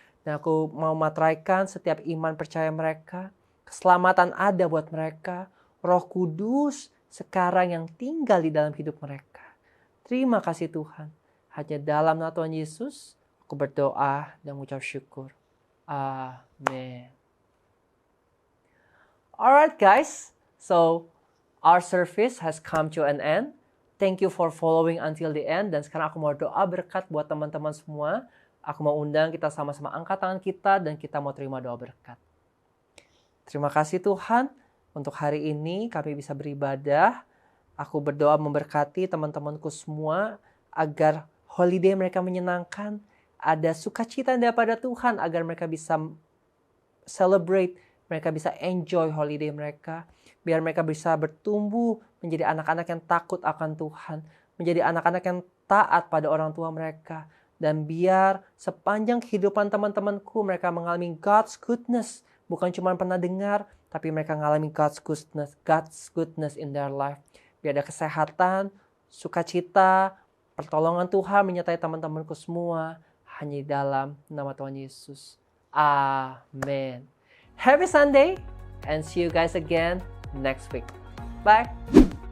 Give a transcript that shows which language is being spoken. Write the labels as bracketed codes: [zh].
[id] Dan aku mau materaikan setiap iman percaya mereka. Keselamatan ada buat mereka. Roh Kudus sekarang yang tinggal di dalam hidup mereka. Terima kasih Tuhan. Hanya dalam nama Tuhan Yesus, aku berdoa dan mengucap syukur. Amin. [en] Alright guys, so our service has come to an end. Thank you for following until the end. [id] Dan sekarang aku mau doa berkat buat teman-teman semua. Aku mau undang kita sama-sama angkat tangan kita dan kita mau terima doa berkat. Terima kasih Tuhan. Untuk hari ini kami bisa beribadah. Aku berdoa memberkati teman-temanku semua agar holiday mereka menyenangkan. Ada sukacita daripada Tuhan agar mereka bisa celebrate, mereka bisa enjoy holiday mereka. Biar mereka bisa bertumbuh menjadi anak-anak yang takut akan Tuhan. Menjadi anak-anak yang taat pada orang tua mereka. Dan biar sepanjang kehidupan teman-temanku mereka mengalami [en] God's goodness. [id] Bukan cuma pernah dengar, tapi mereka mengalami [en] God's goodness in their life. [id] Biar ada kesehatan, sukacita, pertolongan Tuhan menyertai teman-temanku semua. Hanya di dalam nama Tuhan Yesus. [en] Amin. Happy Sunday and see you guys again next week. Bye.